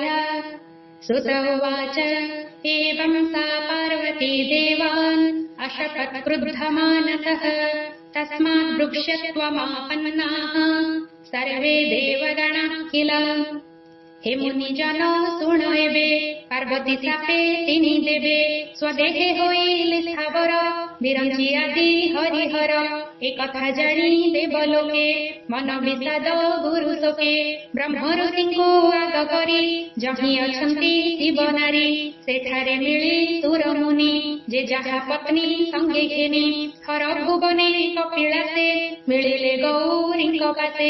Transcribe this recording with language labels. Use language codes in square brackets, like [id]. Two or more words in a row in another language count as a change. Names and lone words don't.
[sa] सुत उवाच एवं सा पार्वती देवान् अशपत् क्रुद्धमानसः तस्मात् वृक्षत्वमापन्नाः सर्वे देवगणाः किल। हे मुनिजनो [or] ଶୁଣ ଏବେ ପାର୍ବତୀ ସାପେ ତିନି ଦେବେ ସ୍ୱଦେହେ ହୋଇଲେ ସ୍ଥାବର ବିରଞ୍ଚି ଆଦି ହରିହର। ଏ କଥା ଜାଣି ଦେବଲୋକେ ମନ ବିଷାଦ ଗୁରୁ ଶୋକେ। ବ୍ରହ୍ମ ଋଷିଙ୍କୁ ଆଗ କରି ଜହିଁ ଅଛନ୍ତି ଶିବ ନାରୀ ସେଠାରେ ମିଳି ସୁର ମୁନି ଯେ ଯାହା ପତ୍ନୀ ସଙ୍ଗେ ଘେନି ହର ଭୁବନେ କପିଳାସେ ମିଳିଲେ ଗୌରୀଙ୍କ ପାଶେ।